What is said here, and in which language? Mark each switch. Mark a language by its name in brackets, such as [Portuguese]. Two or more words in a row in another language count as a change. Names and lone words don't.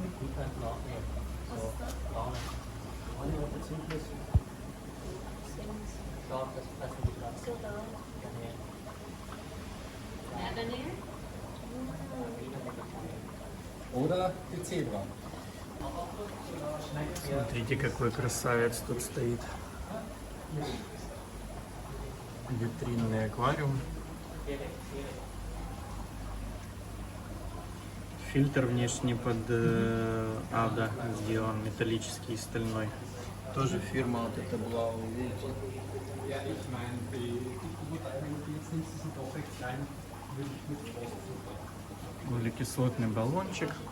[German] Die könnten auch nehmen. So, braune. Schau, das fressen die gerade. So da. Garnelen. Ja, Garnelen? Oder die Zebra. [Russian] Смотрите, какой красавец тут стоит. Витринный аквариум. Фильтр внешне под ада сделан, металлический и стальной. Тоже фирма вот эта была, вы видите. [German] Ja, ich meine, die Urteile, die jetzt nimmst, die sind doch recht klein. [Russian] Углекислотный баллончик.